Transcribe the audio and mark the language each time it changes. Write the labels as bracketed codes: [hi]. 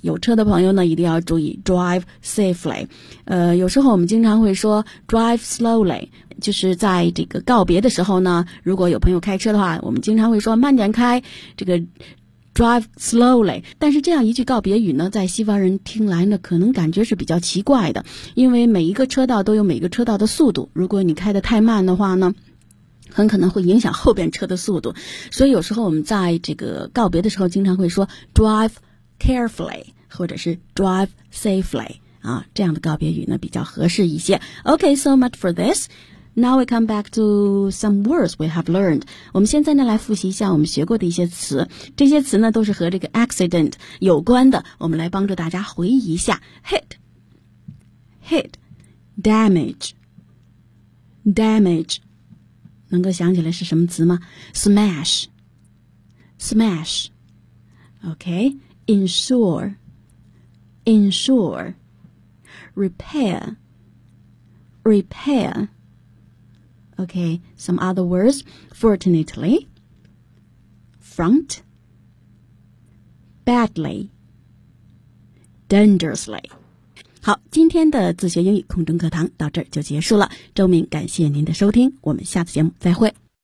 [zh] 有车的朋友呢一定要注意 drive safely. 有时候我们经常会说 drive slowly, 就是在这个告别的时候呢，如果有朋友开车的话，我们经常会说慢点开，这个Drive slowly, 但是这样一句告别语呢，在西方人听来呢，可能感觉是比较奇怪的，因为每一个车道都有每一个车道的速度，如果你开得太慢的话呢，很可能会影响后边车的速度，所以有时候我们在这个告别的时候经常会说 drive carefully, 或者是 drive safely, 啊，这样的告别语呢，比较合适一些。 [en] Okay, so much for this. Now we come back to some words we have learned. [zh] 我们现在呢来复习一下我们学过的一些词。这些词呢都是和这个 accident 有关的。我们来帮助大家回忆一下。 [en] Hit, hit, damage, damage. [zh] 能够想起来是什么词吗？ [en] Smash, smash. Okay, insure, insure. Repair, repair. Okay, some other words. Fortunately, front, badly, dangerously. [zh] 好，今天的自学英语空中课堂到这儿就结束了。周敏感谢您的收听，我们下次节目再会。